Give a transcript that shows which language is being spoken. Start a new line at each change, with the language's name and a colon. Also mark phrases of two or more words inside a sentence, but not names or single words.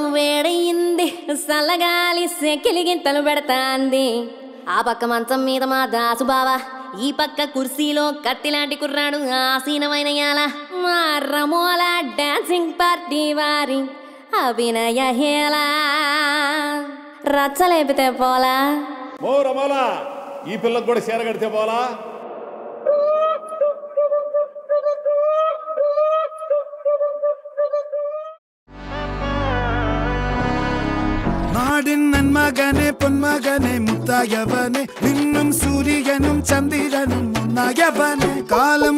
Telugu: వేడయింది సల్లగాలి సెకిలిగింతలు పెడతాంది ఆ పక్క మంచం మీద మా దాసుబావ ఈ పక్క కుర్సీలో కత్తిలాంటి కుర్రాడు ఆసీనమైన యాల మా రమోల డాన్సింగ్ పార్టీ వారి అభినయ హేళ రచ్చలేపితే పోలా ఓ రమోలా ఈ పిల్లకు కూడా చీర కడితే పోలా
Malayalam: നാടിൻ നന്മകനെ പൊന്മകനെ മുത്തായവനെ നിന്നും സൂര്യനും ചന്ദ്രനും ഒന്നായവനെ കാലം